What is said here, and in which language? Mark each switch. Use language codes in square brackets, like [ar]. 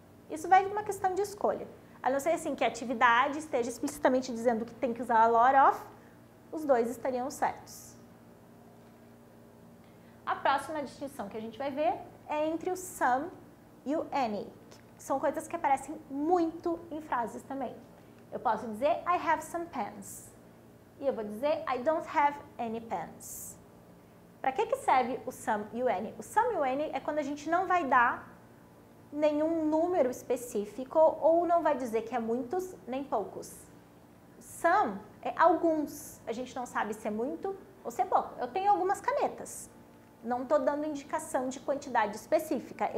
[pt] Isso vai de uma questão de escolha. A não ser assim que a atividade esteja explicitamente dizendo que tem que usar a lot of, os dois estariam certos. A próxima distinção que a gente vai ver é entre o some e o any, que são coisas que aparecem muito em frases também. [en] Eu posso dizer I have some pens. E eu vou dizer I don't have any pens. [pt] Para que serve o some e o any? O some e o any é quando a gente não vai dar nenhum número específico ou não vai dizer que é muitos nem poucos. Some é alguns. A gente não sabe se é muito ou se é pouco. Eu tenho algumas canetas. Não estou dando indicação de quantidade específica.